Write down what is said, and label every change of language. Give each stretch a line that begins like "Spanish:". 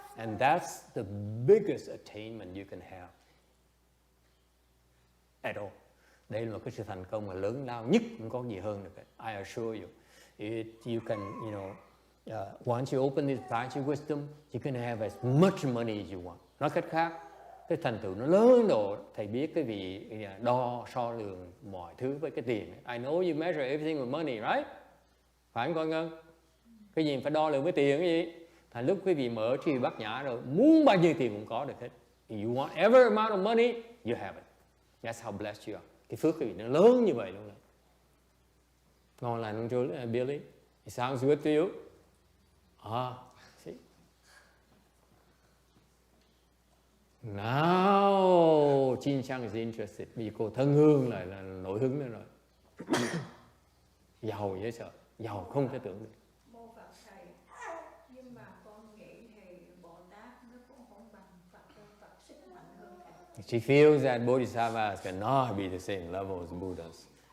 English: And that's the biggest attainment you can have at all.
Vietnamese: Đây là một cái sự thành công mà lớn lao nhất, không có gì hơn được.
English: I assure you, you can, once you open this branch of wisdom, you can have as much money as you want.
Vietnamese: Nói cách khác, cái thành tựu nó lớn độ thầy biết cái vị đo so lường mọi thứ với cái tiền.
English: I know you measure everything with money, right?
Vietnamese: Phải không con Ngân? Cái gì phải đo lường với tiền cái gì? Thành lúc quý vị mở tri bát nhã rồi, muốn bao nhiêu tiền cũng có được hết.
English: If you want every amount of money, you have it. That's how blessed you are.
Vietnamese: Cái phước quý vị nó lớn như vậy luôn đấy. Ngon lành không chú Billy?
English: It sounds good to you? See? Now, Jin Chang is interested.
Vietnamese: Vì cô thân hương là nổi hứng nữa rồi. Giàu dễ sợ, giàu không thể tưởng được. Mô Phật thầy, nhưng mà con nghĩ thì Bồ Tát nó cũng không bằng Phật, Phật sức mạnh hơn thầy.
English: She feels that Bodhisattvas cannot be the same level as Buddhas.